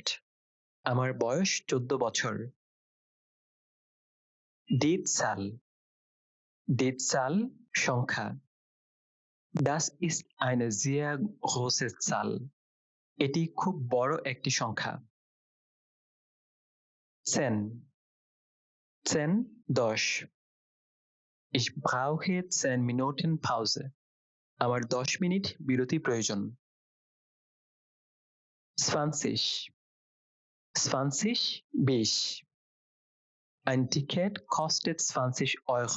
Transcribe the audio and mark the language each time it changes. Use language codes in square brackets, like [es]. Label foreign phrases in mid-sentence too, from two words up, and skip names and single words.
[bn] আমার বয়স 14 বছর। [de] Die Zahl সংখ্যা Das ist eine sehr große Zahl. [bn] এটি খুব বড় একটি সংখ্যা। [de] 10 10 10 Ich brauche 10 Minuten Pause. [bn] আমার 10 মিনিট বিরতি প্রয়োজন। 20 20 20 [de] Ein Ticket kostet 20 Euro.